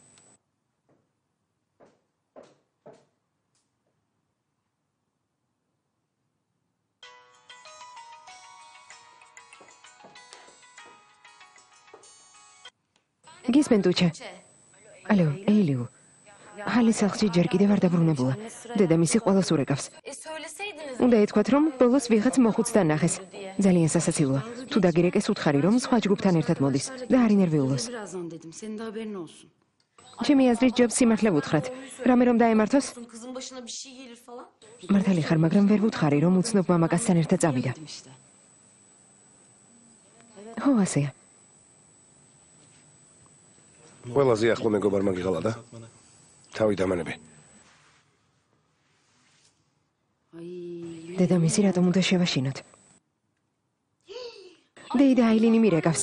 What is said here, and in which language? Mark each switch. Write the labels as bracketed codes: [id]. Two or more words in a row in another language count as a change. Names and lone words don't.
[ka] გისმენ დუჩა. ალო, ელიუ. ჰალი სახლში ჯერ კიდევ არ დაბრუნებულა. დედამისი ყველას ურეკავს. [tr] Söyleseydiniz. [ka] უნდა ეთქვათ, რომ ბოლოს ვიღაც მოხუცთან ნახეს. ძალიან სასაცილოა. თუ დაგირეკეს უთხარი, რომ სხვა ჯგუფთან ერთად მოდის და არ ინერვიულოს. [tr] Birazdan dedim. Senin de haberin olsun. [ka] ჩემი აზრით ჯობს სიმართლე ვუთხრათ. რამე რომ დაემართოს? [tr] Kızın başına bir şey gelir falan. [ka] მართალი ხარ, მაგრამ ვერ ვუთხარი, რომ უცნობ მამაკაცთან ერთად წავიდა. [tr] Dedim işte. [ka] ხო, ასეა. ყველაზე ახლო მეგობარმა გიღალა და თავი დამანები. Ay. დედამისი რატომ უნდა შევაშინოთ? დეიდა აილინი მირეკავს.